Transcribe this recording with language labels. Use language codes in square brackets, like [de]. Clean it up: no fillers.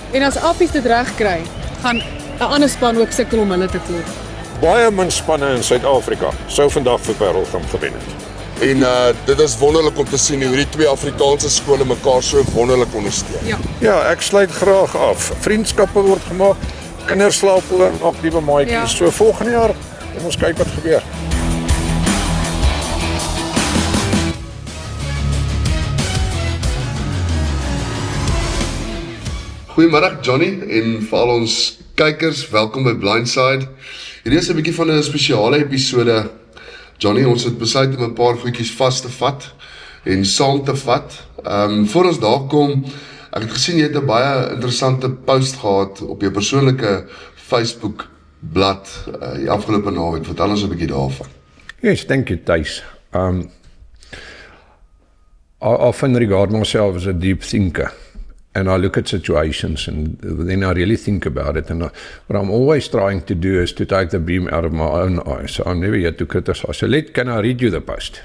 [af] En as Affies dit reg kry, gaan 'n ander span ook sukkel om hulle te klop. Baie min spanne in Suid-Afrika sou vandag vir Parelgem gewen het. En dit is wonderlik om te sien hoe hierdie twee Afrikaanse skole mekaar so wonderlik ondersteun. Ja, ek sluit graag af. Vriendskappe word gemaak, kinders slaap hulle op nuwe maatjies. So volgende jaar, ons kyk wat gebeur. Goeiemiddag Johnny en vir al ons kykers, welkom by Blindside. Hierdie is 'n bietjie van 'n spesiale episode. Johnny, ons het besluit om 'n paar goedjies vas te vat en saam te vat. Voor ons daar kom, ek het gesien jy het 'n baie interessante post gehad op jou persoonlike Facebook blad die afgelope naweek. Vertel ons 'n bietjie daarvan. [en] Yes, thank you, Thijs. I often regard myself as a deep thinker, and I look at situations and then I really think about it. And what I'm always trying to do is to take the beam out of my own eye. So I'm never here to criticize. So can I read you the post?